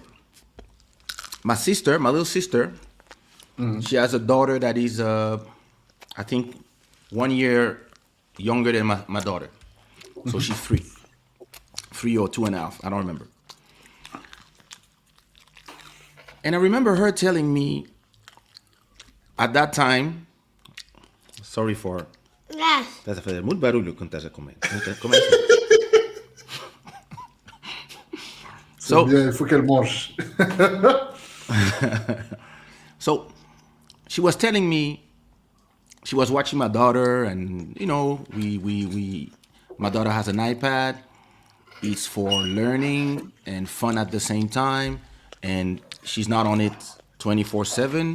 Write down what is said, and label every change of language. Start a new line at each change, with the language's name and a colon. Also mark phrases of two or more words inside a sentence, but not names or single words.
English: My little sister, she has a daughter that is, I think, 1 year younger than my daughter. So she's 3 or 2.5. I don't remember. And I remember her telling me at that time, sorry for... Yes.
Portuguese: Estás a fazer muito barulho quando estás a comer. Começa.
French: c'est bien, il faut qu'elle mange.
English: So she was telling me she was watching my daughter, and you know, my daughter has an iPad. It's for learning and fun at the same time, and she's not on it 24/7.